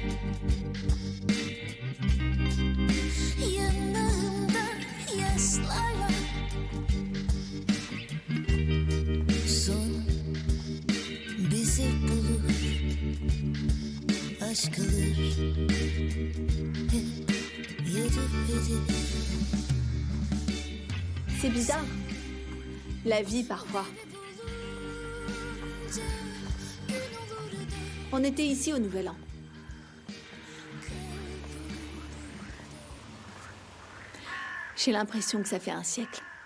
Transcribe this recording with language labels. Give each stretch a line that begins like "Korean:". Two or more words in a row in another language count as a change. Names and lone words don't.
Turkish: Yanağımda yaşlarla son bizi bulur. Aşk alır hep yarı verir.
French: C'est bizarre. La vie, parfois. On était ici au Nouvel An. J'ai l'impression que ça fait un siècle.